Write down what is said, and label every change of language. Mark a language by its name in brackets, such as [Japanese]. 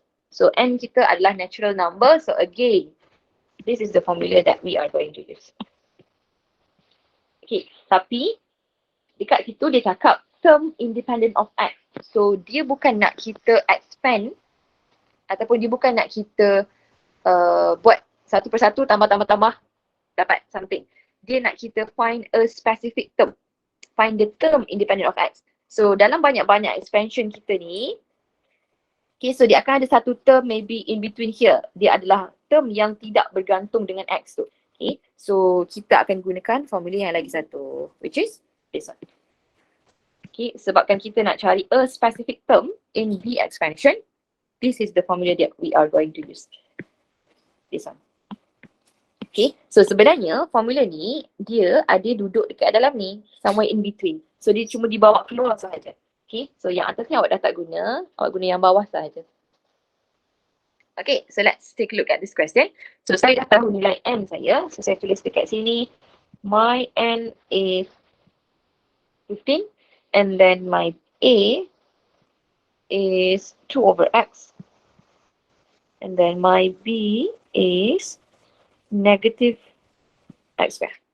[English] So n [Malay] kita adalah [English] natural number. So again, this is the formula that we are going to use. [Malay] Okay, tapi dekat situ dia cakap [English] term independent of x. [Malay] So dia bukan nak kita expand ataupun dia bukan nak kita buat satu persatu tambah dapat something. Dia nak kita [English] find a specific term. Find the term independent of x. [Malay] So dalam banyak-banyak expansion kita ni, okay, so dia akan ada satu term [English] maybe in between here. [Malay] Dia adalah term yang tidak bergantung dengan x tu. [English] Okay, so [Malay] kita akan gunakan [English] formula [Malay] yang lagi satu, [English] which is this one. Okay, [Malay] sebabkan kita nak cari [English] a specific term in the expansion, this is the formula that we are going to use. This one. [Malay] Okay, so sebenarnya formula ni dia ada duduk dekat dalam ni, [English] somewhere in between. [Malay] So dia cuma dibawa keluar sahaja. Okay, so yang atas ni awak dah tak guna, awak guna yang bawah sahaja. [English] Okay, so let's take a look at this question. So [Malay] saya dah tahu nilai n saya, [English] so [Malay] saya tulis dekat sini, [English] my n is 15 and then my a is 2/x and then my b is negative x square.